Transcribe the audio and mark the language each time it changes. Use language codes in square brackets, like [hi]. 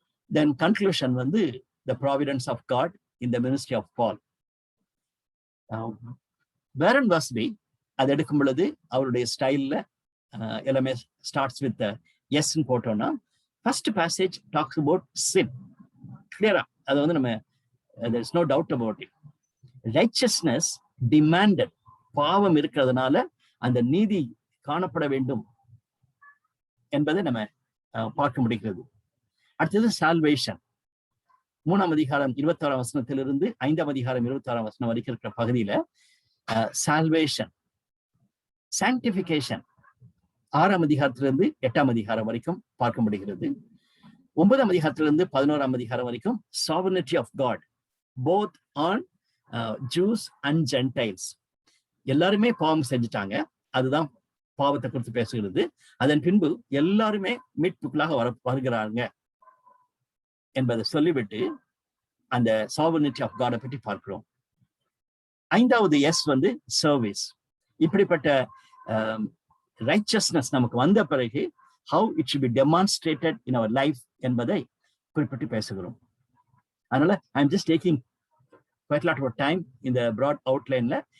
[en] Then conclusion வந்து the providence of God in the ministry of Paul. [ta] Warren Wiersbe அது எடுக்கும் பொழுது அவருடைய ஸ்டைல்ல எல்லாமே [en] starts with S [ta] போட்டோம்னா, [en] First passage talks about sin. [ta] கிளியரா அது வந்து நம்ம [en] there is no doubt about it. Righteousness demanded, [ta] பாவம் இருக்கிறதுனால அந்த நீதி காணப்பட வேண்டும் என்பதை நம்ம பார்க்க முடிகிறது. அடுத்தது சால்வேஷன். 3ஆம் அதிகாரம் 26ஆம் வசனத்திலிருந்து 5ஆம் அதிகாரம் 26ஆம் வசனம் வரைக்கும் இருக்கிற பகுதியில சால்வேஷன், சாங்டிபிகேஷன் 6ஆம் அதிகாரத்திலிருந்து 8ஆம் அதிகாரம் வரைக்கும் பார்க்க முடிகிறது. 9ஆம் அதிகாரத்திலிருந்து 11ஆம் அதிகாரம் வரைக்கும் [en] sovereignty of God both on Jews and Gentiles. [ta] எல்லாருமே பாவம் செஞ்சுட்டாங்க, அதுதான் பாவத்தை குறித்து பேசுகிறது. அதன் பின்பு எல்லாருமே மீட்புக்குள்ளாக வருகிறாங்க என்பதை சொல்லிவிட்டு அந்த [en] sovereignty of God [ta] பற்றி பார்க்கிறோம். 5வது எஸ் வந்து சர்வீஸ். இப்படிப்பட்ட [en] righteousness [ta] நமக்கு வந்த பிறகு [en] how it should be demonstrated in our life [ta] என்பதை குறிப்பிட்டு பேசுகிறோம். [en] அதனால I'm just taking quite a lot of time in the broad outlineல.